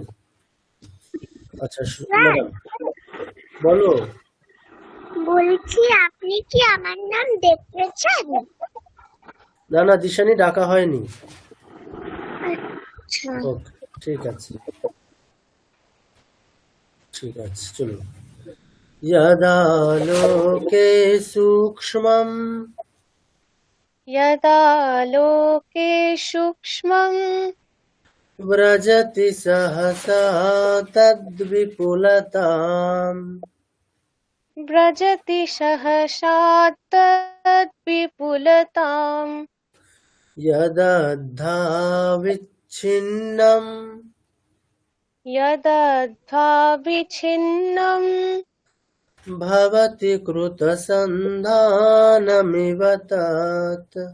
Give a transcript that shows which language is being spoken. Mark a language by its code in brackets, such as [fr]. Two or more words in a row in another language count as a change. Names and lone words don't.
[bn] আচ্ছা ম্যাডাম বলো। বলছি আপনি কি আমার নাম দেখেছেন? না না, দিশানি ডাকা হয়নি। আচ্ছা ওকে ঠিক আছে, ঠিক আছে চলো। [sa] यदालोके सूक्ष्मम् व्रजति सहसा तद्विपुलताम् यदद्धाविच्छिन्नम् भवति कृतसन्धानमिव तत्